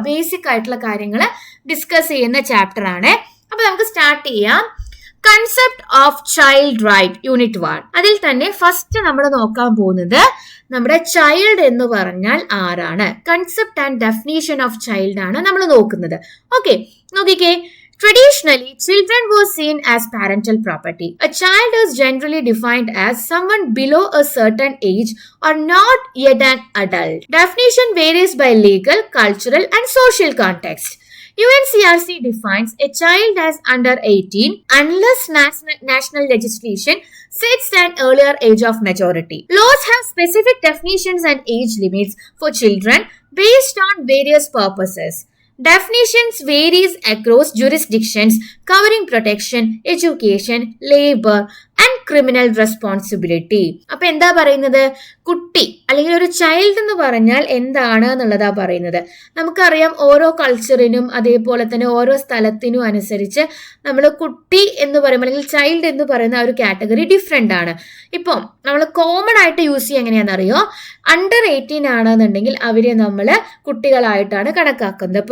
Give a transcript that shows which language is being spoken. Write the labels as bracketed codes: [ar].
[ml] Basic ആയിട്ടുള്ള കാര്യങ്ങൾ discuss ചെയ്യുന്ന ചാപ്റ്റർ ആണ്. അപ്പൊ നമുക്ക് സ്റ്റാർട്ട് ചെയ്യാം. Concept of child right unit 1. അതിൽ തന്നെ ഫസ്റ്റ് നമ്മൾ നോക്കാൻ പോകുന്നത് നമ്മുടെ ചൈൽഡ് എന്ന് പറഞ്ഞാൽ ആരാണ്, [en] concept and definition of child [ml] ആണ് നമ്മൾ നോക്കുന്നത്. ഓക്കെ, നോക്കിക്കേ. [en] Traditionally, children were seen as parental property. A child is generally defined as someone below a certain age or not yet an adult. Definition varies by legal, cultural, and social context. UNCRC defines a child as under 18 unless national legislation sets an earlier age of majority. Laws have specific definitions and age limits for children based on various purposes. Definitions varies across jurisdictions covering protection, education, labor and criminal responsibility. [ml] അപ്പൊ എന്താ പറയുന്നത്, കുട്ടി അല്ലെങ്കിൽ ഒരു child എന്ന് പറഞ്ഞാൽ എന്താണ് എന്നുള്ളതാ പറയുന്നത്. നമുക്കറിയാം ഓരോ കൾച്ചറിനും അതേപോലെ തന്നെ ഓരോ സ്ഥലത്തിനും അനുസരിച്ച് നമ്മൾ കുട്ടി എന്ന് പറയുമ്പോൾ അല്ലെങ്കിൽ ചൈൽഡ് എന്ന് പറയുന്ന ആ ഒരു കാറ്റഗറി ഡിഫറെന്റ് ആണ്. ഇപ്പം നമ്മൾ കോമൺ ആയിട്ട് യൂസ് ചെയ്യുക എങ്ങനെയാണെന്നറിയോ, അണ്ടർ 18 ആണെന്നുണ്ടെങ്കിൽ അവരെ നമ്മൾ കുട്ടികളായിട്ടാണ് കണക്കാക്കുന്നത്.